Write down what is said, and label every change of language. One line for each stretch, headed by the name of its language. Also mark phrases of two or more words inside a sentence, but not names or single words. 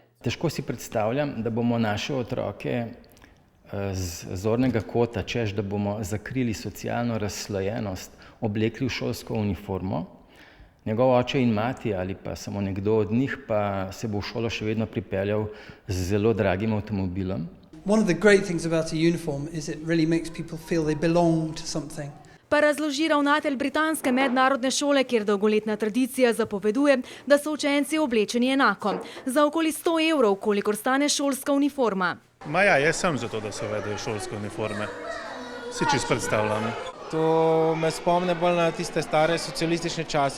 Slovenian: Težko si predstavljam, da bomo naše otroke z zornega kota, češ da bomo zakrili socialno razslojenost, oblekli v šolsko uniformo. Njegov oče in mati ali pa samo nekdo od njih pa se bo v šolo še vedno pripeljal z zelo dragim avtomobilom.
English: One of the great things about a uniform is it really makes people feel they belong to something.
Slovenian: Pa razloži ravnatelj britanske mednarodne šole, kjer dolgoletna tradicija zapoveduje, da so učenci oblečeni enako. Za okoli 100 evrov, kolikor stane šolska uniforma. Jaz sem za to, da se uvedejo šolske uniforme. Si čisto predstavljam. To me spomne bolj na tiste stare socialistične čase.